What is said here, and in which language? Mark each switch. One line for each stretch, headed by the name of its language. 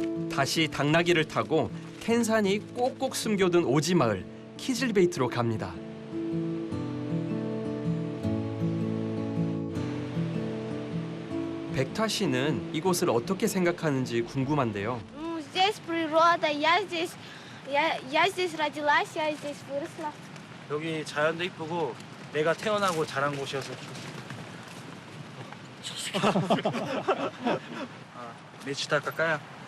Korean: 다시 당나귀를 타고 캔산이 꼭꼭 숨겨둔 오지 마을 키즐베이트로 갑니다. 백타 씨는 이곳을 어떻게 생각하는지 궁금한데요.
Russian: Ну, здесь природа, я здесь родилась, я здесь выросла.
Korean: 여기 자연도 이쁘고 내가 태어나고 자란 곳이어서
Russian: мечта какая?